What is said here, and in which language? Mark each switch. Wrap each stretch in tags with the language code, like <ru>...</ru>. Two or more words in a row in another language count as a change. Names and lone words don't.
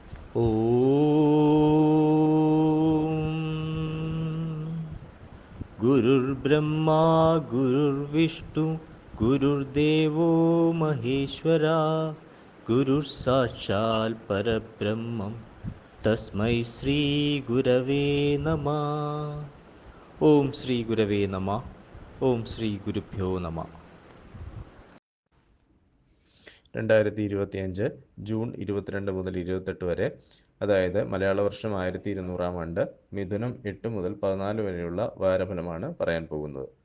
<sa>गुरुर्ब्रह्मा गुरुर्विष्णु गुरुर्देवो महेश्वरा गुरुः परब्रह्मं तस्मै श्रीगुरवे नमः. ഓം ശ്രീ ഗുരവേ നമ. ഓം ശ്രീ ഗുരുഭ്യോ നമ.</sa> <ml>2025 ജൂൺ 22 മുതൽ 28 വരെ, അതായത് മലയാള വർഷം 1200 ആണ്ട്, മിഥുനം 8 മുതൽ 14 വരെയുള്ള വാരഫലമാണ് പറയാൻ പോകുന്നത്.</ml>